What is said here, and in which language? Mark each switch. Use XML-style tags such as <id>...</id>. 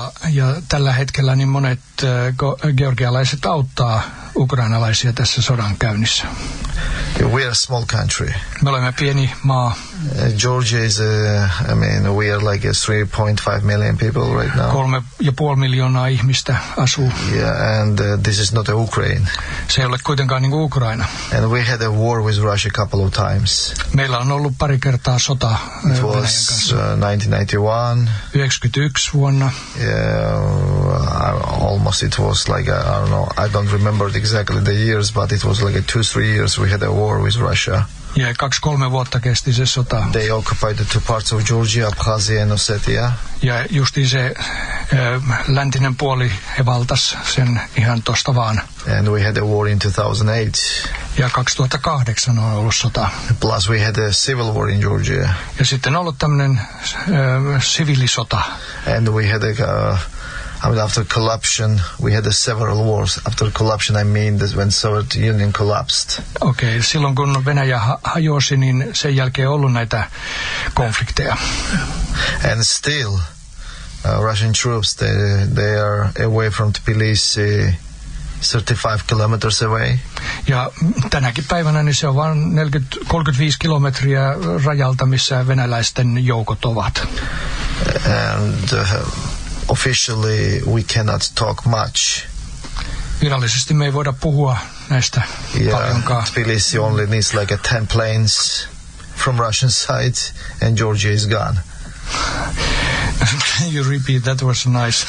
<fi>Ja tällä hetkellä niin monet georgialaiset auttaa ukrainalaisia tässä sodan käynnissä.</fi> <en>We are a small country.</en> <fi>Me olemme pieni maa.</fi> <en>Georgia is we are like 3.5 million people right now.</en> <fi>3.5 miljoonaa ihmistä asuu.</fi> <en>Yeah, and this is not a Ukraine.</en> <fi>Se ei ole kuitenkaan niin kuin Ukraina.</fi> <en>And we had a war with Russia a couple of times.</en> <fi>Meillä on ollut pari kertaa sota Venäjän kanssa.</fi> <en>It was 1991</en> <fi>vuonna.</fi> <en>Yeah, almost it was like I don't remember exactly the years, but it was like 2-3 years we had a war with Russia.</en> <fi>Ja 2-3 vuotta kesti se sota.</fi> <en>They occupied the 2 parts of Georgia, Abkhazia and Ossetia.</en> <fi>Ja justi se läntinen puoli he valtas sen ihan tosta vaan.</fi> <en>And we had a war in 2008.</en> <fi>Ja 2008 on ollut sota.</fi> <en>Plus we had a civil war in Georgia.</en> <fi>Ja sitten on ollut tämmönen siviilisota.</fi> <en>And we had after corruption, we had several wars. After corruption, I mean this when Soviet Union collapsed.</en> <fi>Okay, silloin kun Venäjä hajosi, niin sen jälkeen ollut näitä konflikteja.</fi> <en>And still, Russian troops, they are away from Tbilisi, 35 kilometers away.</en> <fi>Ja tänäkin päivänä niin se on vain 35 kilometriä rajalta, missä venäläisten joukot ovat.</fi> <en>And... officially, we cannot talk much.</en> <fi>Virallisesti me ei voida puhua näistä paljonkaan.</fi> <en>Yeah, Tbilisi only needs like 10 planes from Russian side, and Georgia is gone. You repeat, that was nice.</en>